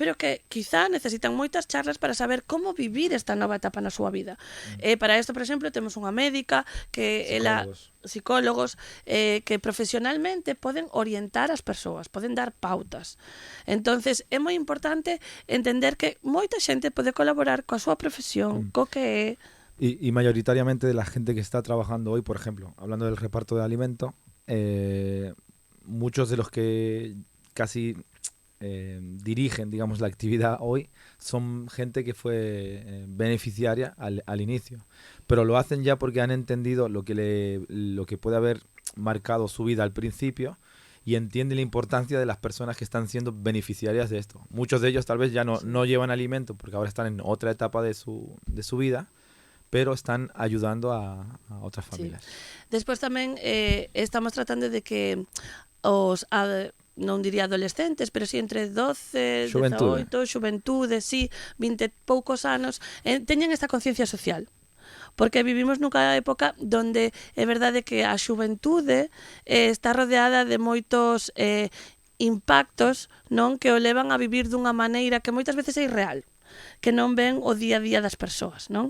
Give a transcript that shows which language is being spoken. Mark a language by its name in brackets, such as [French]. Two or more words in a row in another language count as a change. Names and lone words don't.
[Galician] pero que quizá necesitan moitas charlas para saber como vivir esta nova etapa na súa vida. Para isto, por exemplo, temos unha médica que psicólogos que profesionalmente poden orientar as persoas, poden dar pautas. Entonces, é moi importante entender que moita xente pode colaborar coa súa profesión, co que é. [Spanish] Y mayoritariamente de la gente que está trabajando hoy, por ejemplo, hablando del reparto de alimento, muchos de los que casi dirigen, digamos, la actividad hoy son gente que fue beneficiaria al inicio, pero lo hacen ya porque han entendido lo que puede haber marcado su vida al principio y entienden la importancia de las personas que están siendo beneficiarias de esto. Muchos de ellos tal vez ya no llevan alimento porque ahora están en otra etapa de su vida, pero están ayudando a otras familias. [Galician] Despois tamén estamos tratando de que non diría adolescentes, pero sí entre 12, 18, xuventude, sí, 20 e poucos anos, teñen esta conciencia social. Porque vivimos nunha época donde é verdade que a xuventude está rodeada de moitos impactos, non, que o levan a vivir dunha maneira que moitas veces é irreal, que non ven o día a día das persoas, non?